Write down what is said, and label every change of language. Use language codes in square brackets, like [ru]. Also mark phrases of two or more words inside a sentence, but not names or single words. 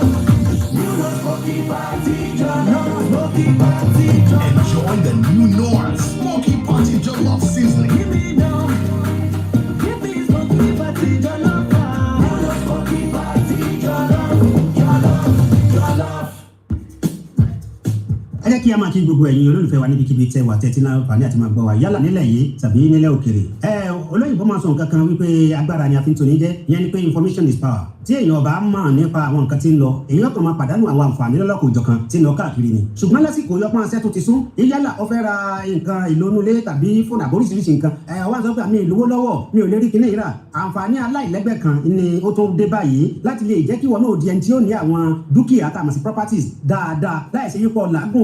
[en] You know smoky party, jollof, smoky party, jollof. Enjoy the new North Smoky Party Jollof Seasoning. Give me now, give me smoky party, jollof. You know smoky party, jollof, jollof, jollof. [yo] ẹ jẹ́ kí a máa kí gbogbo ẹ̀yin olólùfẹ́ wa níbikíbi tẹ́ wà tẹ́tí náà fàní àti máa gbọ́ wa yálà nílẹ̀ yìí tàbí nílẹ̀ òkèrè. Olóyìnbó máa sọ nǹkan kan wípé agbára ni a fi ń toni jẹ́ ìyẹn ni pé [en] information is power. [yo] tí èèyàn bá mọ̀ nípa àwọn nǹkan tí ń lọ èèyàn kan máa pàdánù àwọn àǹfààní lọ́lọ́kọ̀ òjọ̀kan tí ń lọ káàkiri ni. ṣùgbọ́n lásìkò yọpọ́n aṣẹ́ tó ti sún yálà ó fẹ́ ra nǹkan ìlónúlé tàbí fóònù àbóríṣiríṣi nǹkan wá sọ pé àmì ìlówó lọ́wọ́ mi ò lè rí kíní ìrà àǹfààní aláìlẹ́gbẹ́ kan ni ó tó dé báyìí láti lè jẹ́ kí wọn náà di ẹni tí ó ní àwọn dúkìá tá a mọ̀ sí properties dáadáa láì ṣe yípo làágùn.